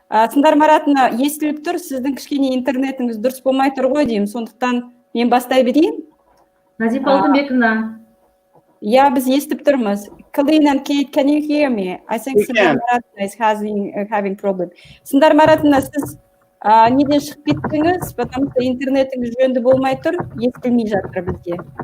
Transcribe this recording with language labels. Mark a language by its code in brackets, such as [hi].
[kk] Сындар Маратовна, естіліп тұр, сіздің кішкене интернетіңіз дұрыс болмай тұр ғой деймін, сондықтан мен бастай берейін. Назипа Алтынбековна. Біз естіп тұрмыз. [en] Colleen and Kate, can you hear me? I think Sundar Maratna is having problem. [kk] Sundar Maratna, сіз неден шығып кеттіңіз, [ru] потому что [kk] интернетіңіз жөнді болмай тұр, естілмей жатыр бізге.